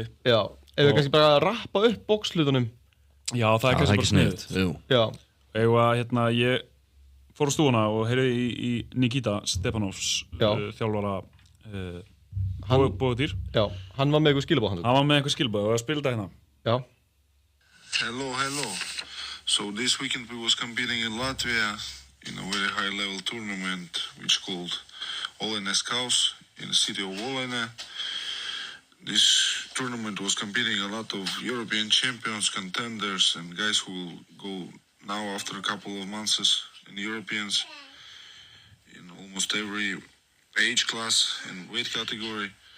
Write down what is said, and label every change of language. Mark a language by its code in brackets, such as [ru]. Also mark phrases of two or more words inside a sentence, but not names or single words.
[is] Já, ef við kannski bara rappa upp boxlutunum Já, það er kannski bara sniðugt Já. Hérna, ég fór á stúfuna og heyrði í Nikita Stepanovs þjálfara Bóatýr Já, hann var með eitthvað skilabóð Hann var með eitthvað skilabóð og að spila þetta hérna Já [en] Hello. So this weekend we was competing in Latvia in a very high level tournament which called Olenes Kaus in the city of Olene. This tournament was competing a lot of European champions, contenders and guys who will go now after a couple of months in the Europeans in almost every age class and weight category.